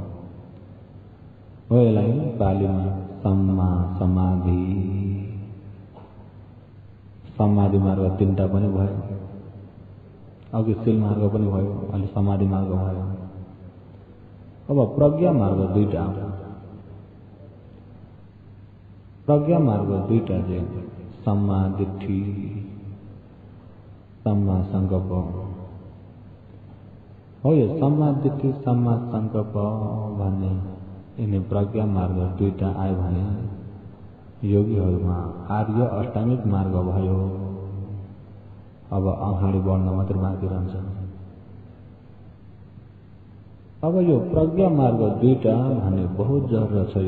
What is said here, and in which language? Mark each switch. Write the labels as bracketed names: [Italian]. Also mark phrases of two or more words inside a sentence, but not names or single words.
[Nepali] हो यसलाई पालीमा [Pali] सम्मा समाधि [Nepali] समाधि मार्ग तीनटा पनि भयो। अघि शील मार्ग पनि भयो, अहिले समाधि मार्ग भयो। अब प्रज्ञा मार्ग दुईटा। प्रज्ञा मार्ग दुईटा चाहिँ [Pali] सम्मा दिट्ठी सम्मा संकल्प [Nepali] हो। यो [Pali] सम्मा दिट्ठी सम्मा संकल्प [Nepali] भन्ने यिनी प्रज्ञा मार्ग दुईटा आयो भने योगीहरूमा आर्य अष्टाङ्गिक मार्ग भयो। अब अगाडि बढ्न मात्र बाँकी रहन्छ। अब यो प्रज्ञा मार्ग दुईटा भन्ने [Hindi] बहुत जरुरत [Nepali] छ।